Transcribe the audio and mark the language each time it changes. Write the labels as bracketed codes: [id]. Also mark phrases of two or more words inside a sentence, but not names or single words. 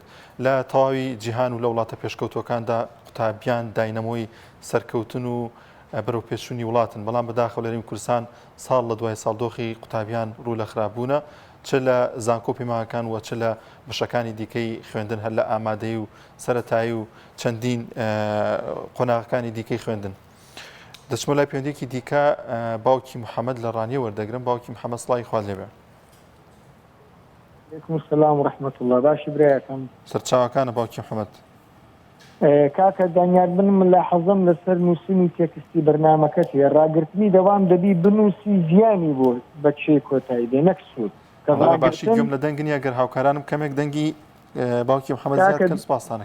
[ckb] لە تەواوی جیهان و لە وڵاتە پێشکەوتوەکاندا قوتابیان داینەمۆی سەرکەوتن و بەرەو پێچوونی وڵاتن بەڵام بەداخەوە لە هەرێمی کوردستان ساڵ لە دوای ساڵ دۆخی قوتابیان ڕوو لە خراپبوونە چ لە زانکۆ و پەیمانگەکان و چ لە بەشەکانی دیکەی خوێندن هەر لە ئامادەی و سەرەتایی و چەندین قۆناغەکانی دیکەی خوێندن. دەچمە لای پەیوەندێکی دیکە باوکی محەممەد لە ڕانیە وەردەگرم. باوکی محەممەد سڵاوی خوات لێبێ. [ar] علیکم السلام ورحمة الله. [ckb] باشی برایەکەم سەرچاوەکانە باوکی محەممەد. کاکە دانیار بن ملاحەزەم لەسەر نووسینی تێکستی بەرنامەکەتی ڕاگررتنی دەوام دەبی بنووسی زیانی بۆ بەچێ کۆتایی دێ نەک سوود باشی گوێم لە دەنگنی ئەگەر هاوکارانم کەمێک دەنگی باوکی محەممەد زیادکەن سپاسانەکەم.